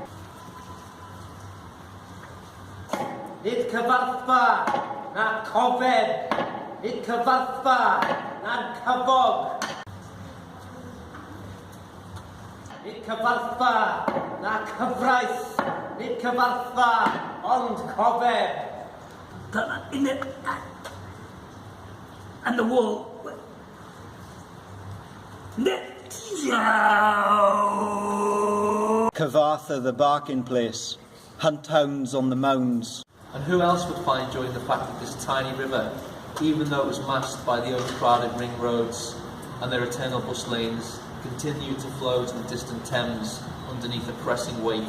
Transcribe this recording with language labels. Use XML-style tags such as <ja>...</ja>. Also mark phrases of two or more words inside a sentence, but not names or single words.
<cy>Nid cyfarthfa, na cofeb, nid cyfarthfa, na'n cyfog. Nid cyfarthfa, na cyfraith, nid cyfarthfa, ond cofeb.</cy> <en>In it, and the wall. Cyfarthfa, the barking place, hunt hounds on the mounds. And who else would find joy in the fact that this tiny river, even though it was masked by the overcrowded ring roads and their eternal bus lanes, continued to flow to the distant Thames underneath a pressing weight.</en>